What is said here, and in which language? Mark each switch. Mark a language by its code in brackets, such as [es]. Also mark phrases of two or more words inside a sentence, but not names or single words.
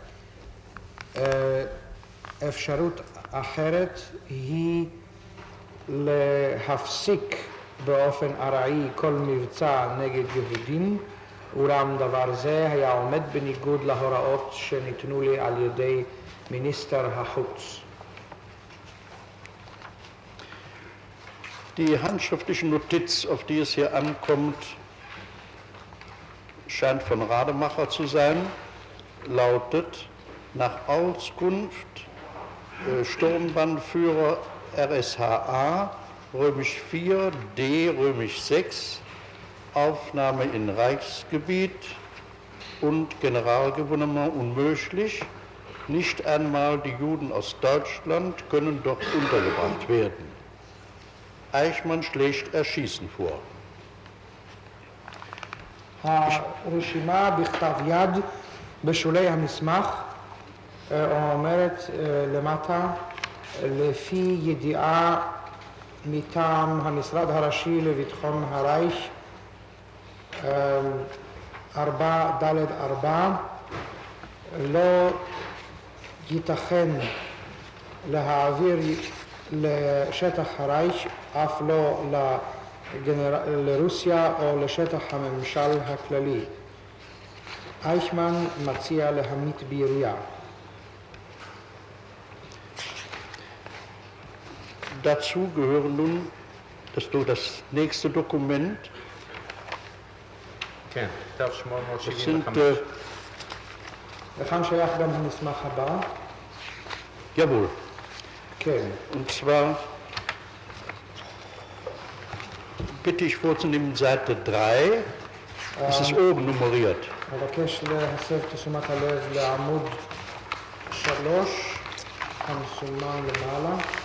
[he] אפשרות אחרת היא להפסיק באופן ארעי כל מבצע נגד יהודים, אולם דבר זה היה עומד בניגוד להוראות שניתנו לי על ידי מיניסטר החוץ. [de] Die handschriftliche Notiz, auf die es hier ankommt, scheint von Rademacher zu sein, lautet: nach Auskunft Sturmbannführer RSHA, römisch 4, D, römisch 6, Aufnahme in Reichsgebiet und Generalgouvernement unmöglich. Nicht einmal die Juden aus Deutschland können dort untergebracht werden. Eichmann schlägt Erschießen vor. [he] הרשימה בכתב יד בשולי המסמך אומרת למטה, לפי ידיעה מטעם המשרד הראשי לביטחון הרייך 4ד4, לא ייתכן להעביר לשטח הרייך, אף לא לרוסיה או לשטח הממשל הכללי. אייכמן מציע להמית בירייה. [de] Dazu gehören nun das nächste Dokument. [he] כן, כתב [de] Das sind, 875. [he] לכאן שייך גם המסמך הבא. [de] jawohl, [he] כן. [de] und zwar bitte ich vorzunehmen Seite 3, es ist oben nummeriert. [he] אבקש להסב את תשומת הלב לעמוד 3, המסומן למעלה.